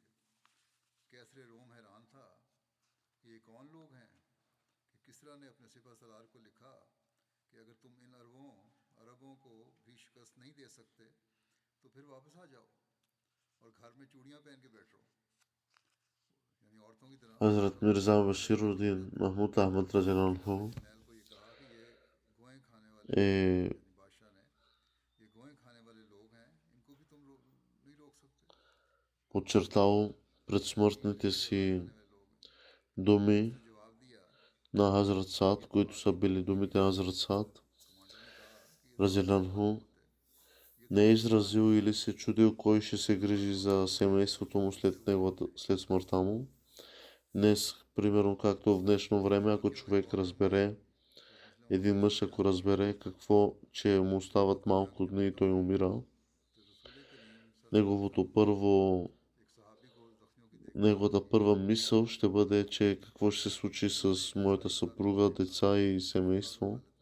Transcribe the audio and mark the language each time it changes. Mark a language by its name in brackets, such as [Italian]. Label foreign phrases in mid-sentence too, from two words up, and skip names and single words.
[Urdu] قیصر روم حیران تھا کہ یہ کون لوگ ہیں کہ کسریٰ نے اپنے سپہ سالار کو لکھا کہ اگر تم ان عربوں کو بھی شکست نہیں دے سکتے تو پھر واپس آ جاؤ اور گھر میں چوڑیاں پہن کے بیٹھو، یعنی عورتوں کی طرح. Hazrat Mirza Bashiruddin Mahmud Ahmad Rajallahu جرنیل کو یہ کہا کہ یہ گوہیں کھانے والے لوگ ہیں, [Bulgarian] е [Urdu] یعنی بادشاہ نے، یہ گوہیں کھانے والے لوگ ہیں، ان کو بھی تم نہیں روک سکتے, [Bulgarian] подчертал пред смъртните [Urdu] गोला [Bulgarian] си [Urdu] کھانے والے لوگ ہیں. [Bulgarian] думи [Urdu] اس نے جواب دیا, [Bulgarian] на Хазрат Саад, които са били думите на Хазрат Саад, [Urdu] کمانڈر نے کہا کہ یہ تو آپ کی [Bulgarian] Разиланху, [Urdu] سوال ہے، یہ تو [Bulgarian] не е [Urdu] آپ کا سوال [Bulgarian] изразил [Urdu] है। [Bulgarian] или се чудил кой ще се грижи за семейството му след смъртта му. Днес, примерно както в днешно време, ако човек разбере, един мъж ако разбере какво, че му остават малко дни и той умира, неговото първо неговата първа мисъл ще бъде, че какво ще се случи с моята съпруга, деца и семейство.